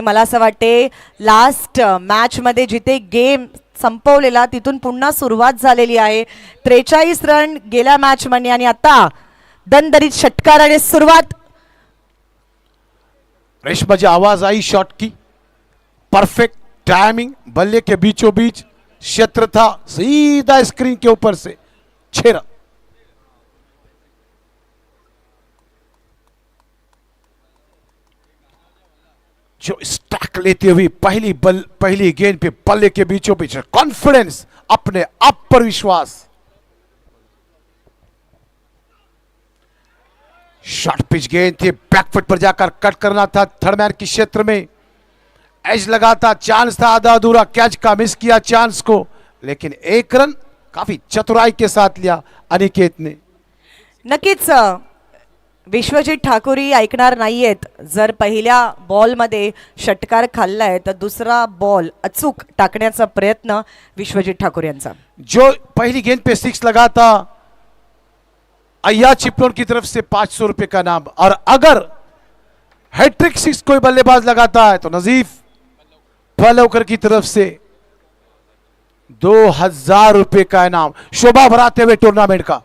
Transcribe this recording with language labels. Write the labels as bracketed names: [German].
[Marathi] मला असं वाटते लास्ट मॅच मध्ये जिथे गेम संपवलेला तिथून पुन्हा सुरुवात झालेली आहे। 43 रन गेल्या मॅच मध्ये आणि आता दणदणीत षटकार आणि सुरुवात। [Hindi] रेश्मा जी आवाज आई शॉट की, परफेक्ट टाइमिंग, बल्ले के बीचों बीच क्षेत्र था, सीधा स्क्रीन के ऊपर से 6 रन। जो स्टैक लेते हुए पहली गेंद पे बल्ले के बीचों बीच कॉन्फिडेंस, अपने आप पर विश्वास। शॉर्ट पिच गेंद थी, बैकफुट पर जाकर कट करना था थर्ड मैन के क्षेत्र में। एज लगा था, चांस था आधा अधूरा, कैच का मिस किया चांस को, लेकिन 1 रन काफी चतुराई के साथ लिया अनिकेत ने। [Marathi] नक्कीच विश्वजीत ठाकूर ही ऐकणार नाहीयेत। जर पहिल्या बॉल मध्ये षटकार खाल्लाय तर दुसरा बॉल अचूक टाकण्याचा प्रयत्न विश्वजीत ठाकूर यांचा। [Hindi] जो पहली गेंद पे 6 लगा था, अय्या चिपलोन की तरफ से 500 रुपए का नाम, और अगर हैट्रिक 6 कोई बल्लेबाज लगाता है तो नजीफ पलवकर की तरफ से 2000 रुपए का इनाम, शोभा भराते हुए टूर्नामेंट का।